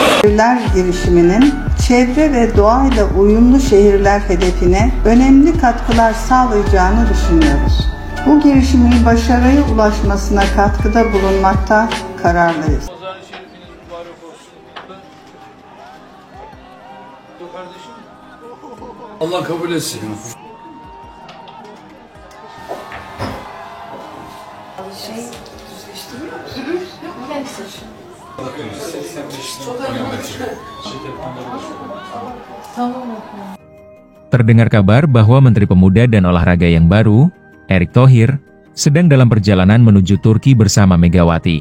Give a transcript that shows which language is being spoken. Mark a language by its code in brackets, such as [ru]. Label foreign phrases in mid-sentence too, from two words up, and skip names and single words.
[tr] Şehirler girişiminin çevre ve doğayla uyumlu şehirler hedefine önemli katkılar sağlayacağını düşünüyoruz. Bu girişimin başarıya ulaşmasına katkıda bulunmakta kararlıyız. Allah kabul etsin. [id] Terdengar kabar bahwa Menteri Pemuda dan Olahraga yang baru, Erick Thohir, sedang dalam perjalanan menuju Turki bersama Megawati.